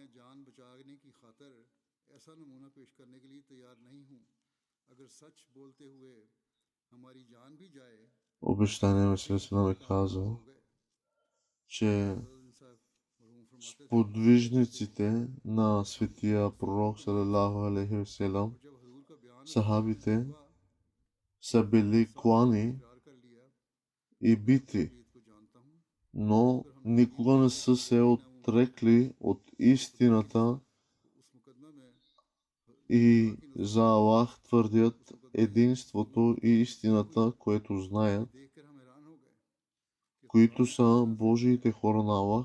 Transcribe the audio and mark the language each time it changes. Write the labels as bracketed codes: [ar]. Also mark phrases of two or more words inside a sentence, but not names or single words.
[bg] Обещания Месия алейхиссалам е казал, че сподвижниците на светия пророк [ar] صلى الله عليه وسلم, [bg] сахабите, са били клани и бити, но никога не са се отрекли от истината и за Аллах твърдят единството и истината, което знаят, които са Божиите хора на Аллах.